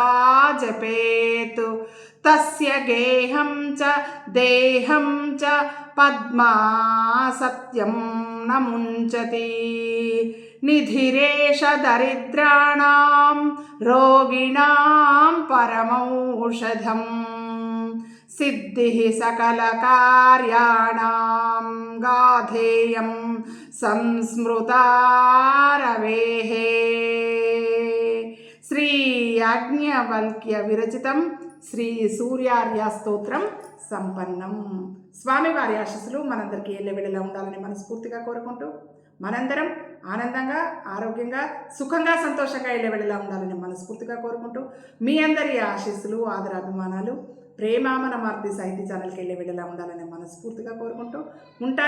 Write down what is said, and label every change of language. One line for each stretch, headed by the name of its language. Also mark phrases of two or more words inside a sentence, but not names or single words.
Sanskrit: जपेतु तस्य गेहं च देहं च पद्मा सत्यं न मुञ्चति निधिरेष दरिद्राणां रोगिणां परमौषधम् सिद्धिः सकलकार्याणां गाधेयं संस्मृतारवेः श्री याज्ञवल्क्य विरचितं శ్రీ సూర్యార్య స్తోత్రం సంపన్నం.
Telugu: స్వామివారి ఆశీస్సులు మనందరికీ ఎల్లవేళలా ఉండాలని మనస్ఫూర్తిగా కోరుకుంటూ మనందరం ఆనందంగా ఆరోగ్యంగా సుఖంగా సంతోషంగా ఎల్లవేళలా ఉండాలని మనస్ఫూర్తిగా కోరుకుంటూ మీ అందరి ఆశీస్సులు ఆదరాభిమానాలు ప్రేమ మన మారుతి సాహితీ ఛానల్కి ఎల్లవేళలా ఉండాలని మనస్ఫూర్తిగా కోరుకుంటూ ఉంటానండి.